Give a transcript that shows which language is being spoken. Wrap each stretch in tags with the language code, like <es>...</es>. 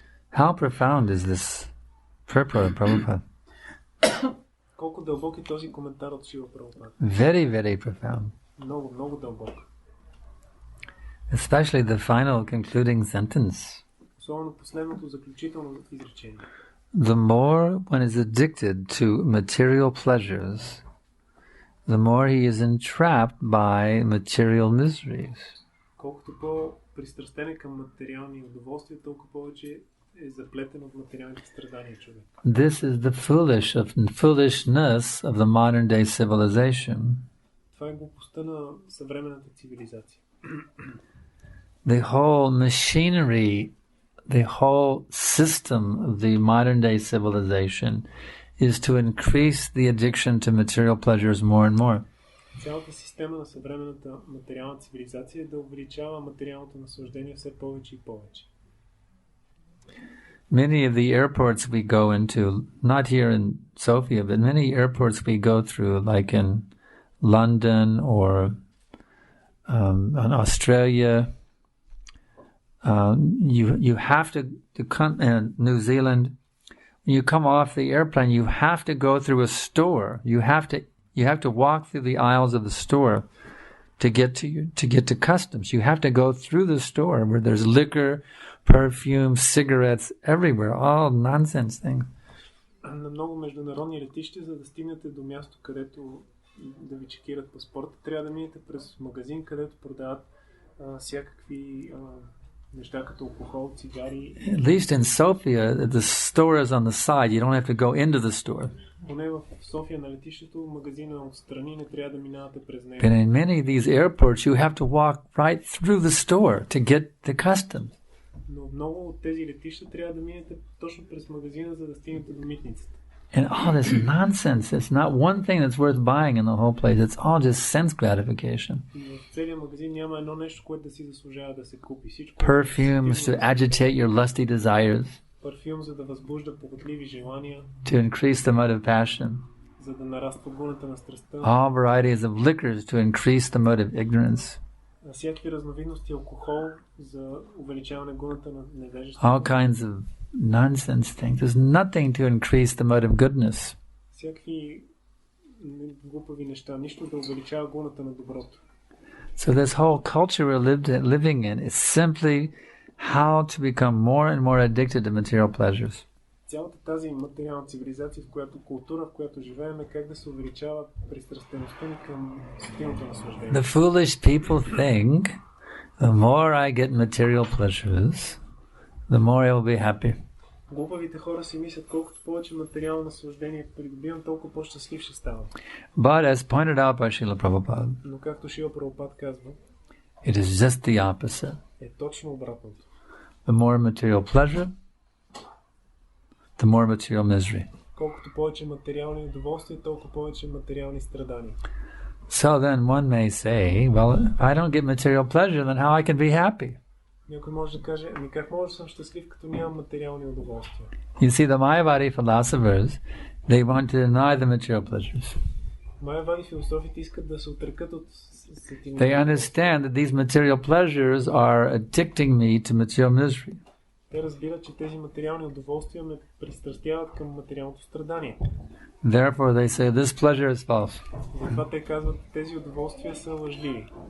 <en>How profound is this purport of Prabhupada?</en> <bg>Колко дълбок е този коментар от Шила Прабхупада?</bg> <en>Very, very profound.</en> <bg>Много, много дълбок.</bg> <en>Especially the final concluding sentence.</en> <bg>Особено последното заключително изречение.</bg> <en>The more one is addicted to material pleasures, the more he is entrapped by material miseries.</en> <bg>Колкото по-пристрастен е към материални удоволствия, толкова повече е заплетен от материалните страдания човек.</bg> <en>This is the foolishness of the modern day civilization.</en> <bg>Това е глупостта на съвременната цивилизация.</bg> <en>The whole machinery, the whole system of the modern day civilization is to increase the addiction to material pleasures more and more.</en> <bg>Цялата система на съвременната материална цивилизация е да увеличава материалното наслаждение все повече и повече.</bg> <en>Many of the airports we go into, not here in Sofia, but many airports we go through, like in London or in Australia, you have to come in New Zealand. When you come off the airplane, you have to go through a store. You have to walk through the aisles of the store to get to customs. You have to go through the store where there's liquor, perfume, cigarettes everywhere, all nonsense things.</en> <bg>На много международни летища, за да стигнете до място, където да ви чекират паспорта, трябва да минете през магазин, където продават всякакви неща като алкохол, цигари.</bg> <en>At least in Sofia, the store is on the side. You don't have to go into the store.</en> <bg>Поне в София на летището магазина отстрани, не трябва да минавате през него.</bg> <en>But in many of these airports, you have to walk right through the store to get the customs.</en> <bg>Но много от тези летища трябва да минете точно през магазина, за да стигнете до митницата.</bg> <en>And all this nonsense. It's not one thing that's worth buying in the whole place. It's all just sense gratification.</en> <bg>И в целия магазин няма едно нещо, което да си заслужава да се купи. Всичко.</bg> <en>Perfumes to agitate your lusty desires.</en> <bg>Парфюм, за да възбужда похотливи желания.</bg> <en>To increase the mood of passion.</en> <bg>За да нараства гуната на страстта.</bg> <en>All varieties of liquors to increase the mood of ignorance.</en> <bg>Всякакви разновидности алкохол за увеличаване гуната на невежество.</bg> <en>All kinds of nonsense things. There's nothing to increase the mood of goodness.</en> <bg>Всякакви глупави неща, нищо да увеличава гуната на доброто.</bg> <en>So this whole culture we're living in is simply how to become more and more addicted to material pleasures.</en> <bg>Цялата тази материална цивилизация, култура, в която живеем, е как да се увеличава пристрастеността ни към сетивното наслаждение.</bg> <en>The foolish people think the more I get material pleasures, the more I will be happy.</en> <bg>Глупавите хора си мислят, колкото повече материално наслаждение придобивам, толкова по-щастлив ще ставам.</bg> <en>But as pointed out by Srila Prabhupada,</en> <bg>но както Шрила Прабхупад казва,</bg> <en>it is just the opposite.</en> <bg>Е точно обратното.</bg> <en>The more material pleasure, the more material misery.</en> <bg>Колкото повече материални удоволствия, толкова повече материални страдания.</bg> <en>So then one may say, well, if I don't get material pleasure, then how I can be happy?</en> <bg>Някой може да каже, ами как може да съм щастлив, като нямам материални удоволствия?</bg> <en>You see, the Mayavadi philosophers, they want to deny the material pleasures.</en> <bg>Майявади философите искат да се отрекат от</bg> <en>They understand that these material pleasures are addicting me to material misery.</en> <bg>Те разбират, че тези материални удоволствия ме пристрастяват към материалното страдание.</bg> <en>Therefore they say this pleasure is false.</en> <bg>Затова те казват, тези удоволствия са лъжливи.</bg>